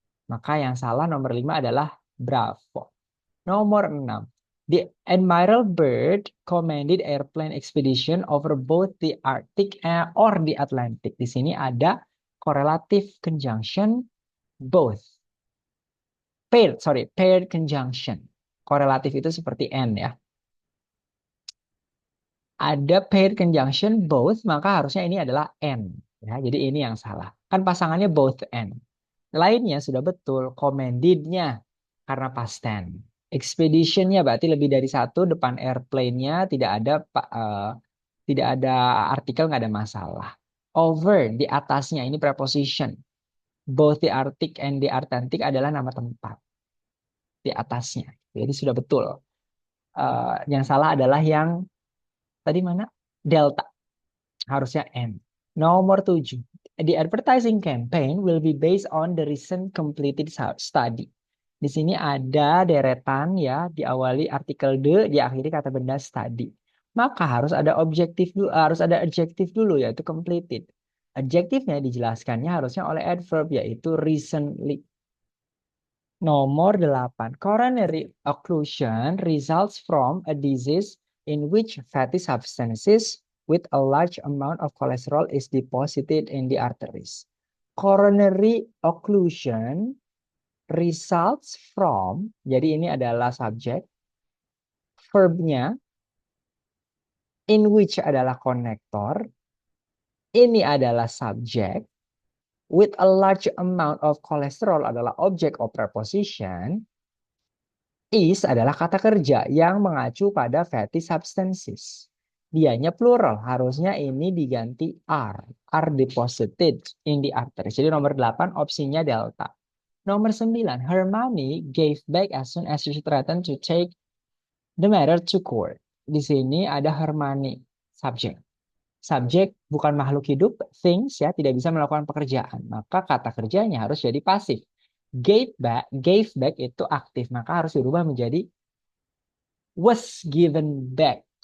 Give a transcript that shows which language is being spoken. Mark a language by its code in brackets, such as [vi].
[id] Maka yang salah nomor 5 adalah Bravo. Nomor 6. [en] The Admiral Byrd commanded airplane expedition over both the Arctic or the Atlantic. [id] Di sini ada correlative conjunction both. Paired conjunction. Korelatif itu seperti and ya. Ada paired conjunction both, maka harusnya ini adalah and. Ya, jadi ini yang salah. Kan pasangannya both and. Lainnya sudah betul, commanded-nya karena past tense. Expedition-nya berarti lebih dari satu, depan airplane-nya tidak ada artikel, nggak ada masalah. Over, di atasnya, ini preposition. [en] Both the Arctic and the Atlantic [id] adalah nama tempat. Di atasnya. Jadi sudah betul. Yang salah adalah yang tadi mana? Delta. Harusnya N. Nomor 7. [en] The advertising campaign will be based on the recent completed study. [id] Di sini ada deretan ya, diawali artikel the, diakhiri kata benda study. Maka harus ada adjektif dulu yaitu completed. Adjektifnya dijelaskannya harusnya oleh adverb yaitu recently. Nomor 8. [en] Coronary occlusion results from a disease in which fatty substances with a large amount of cholesterol is deposited in the arteries. Coronary occlusion results from, [id] jadi ini adalah subjek, verbnya, in which adalah konektor, ini adalah subjek, [en] with a large amount of cholesterol [id] adalah object of preposition, is adalah kata kerja yang mengacu pada fatty substances. Dianya plural, harusnya ini diganti [en] are deposited in the arteries. [id] Jadi nomor 8 opsinya delta. Nomor 9, [en] her money gave back as soon as she threatened to take the matter to court. [id] Di sini ada her money, subjek. Subjek bukan makhluk hidup, things ya, tidak bisa melakukan pekerjaan. Maka kata kerjanya harus jadi pasif. Gave back itu aktif, maka harus dirubah menjadi was given back.